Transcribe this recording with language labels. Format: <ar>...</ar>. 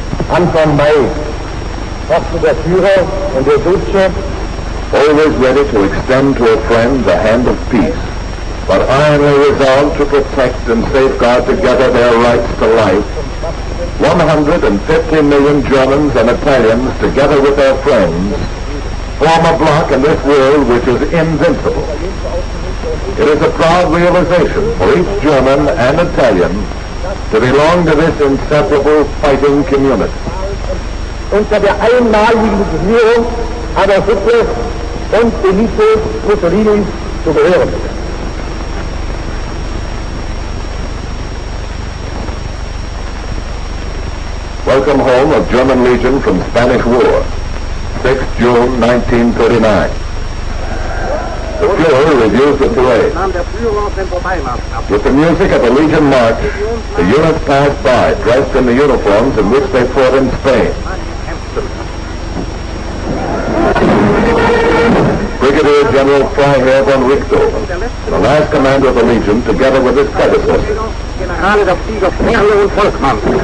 <de>Anfang Mai brachte der Führer und der Duce,</de> <en>always ready to extend to a friend the hand of peace, but ironly resolved to protect and safeguard together their rights to life, 150 million Germans and Italians, together with their friends, form a bloc in this world which is invincible. It is a proud realization for each German and Italian to belong to this inseparable fighting community.</en> <de>unter der einmaligen Regierung Adolf Hitler und Benito Mussolini zu gehören.</de> <en>Welcome home of German Legion from Spanish War, 6 June 1939. The Fuhrer reviews the parade. With the music of the Legion March, the units passed by, dressed in the uniforms in which they fought in Spain. Brigadier General Freiherr von Richthofen, the last commander of the Legion, together with his predecessor.</en> <de>Generale der Flieger Merle und Volkmann.</de>